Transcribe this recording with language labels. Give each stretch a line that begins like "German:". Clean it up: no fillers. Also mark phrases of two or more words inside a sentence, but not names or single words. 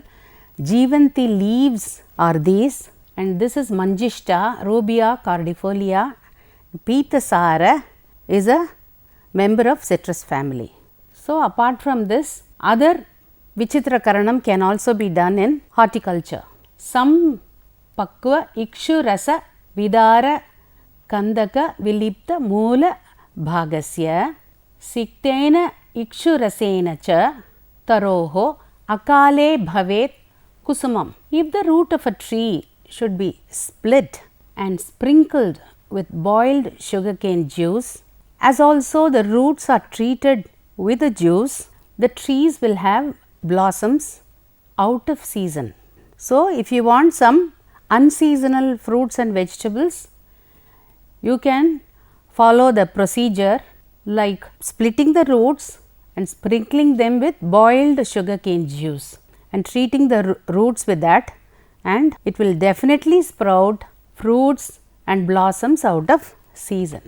English: Jeevanti leaves are these, and this is Manjishta, Rubia cordifolia. Pitasara is a member of citrus family. So, apart from this, other
Sanskrit: Vichitra Karanam
English: can also be done in horticulture.
Sanskrit: Some Pakva Ikshu Rasa Vidara Kandaka Vilipta Moola Bhagasya Siktena Ikshurasena cha Taroho Akale Bhavet Kusumam.
English: If the root of a tree should be split and sprinkled with boiled sugarcane juice, as also the roots are treated with the juice, the trees will have blossoms out of season. So, if you want some unseasonal fruits and vegetables, you can follow the procedure like splitting the roots and sprinkling them with boiled sugarcane juice and treating the roots with that, and it will definitely sprout fruits and blossoms out of season.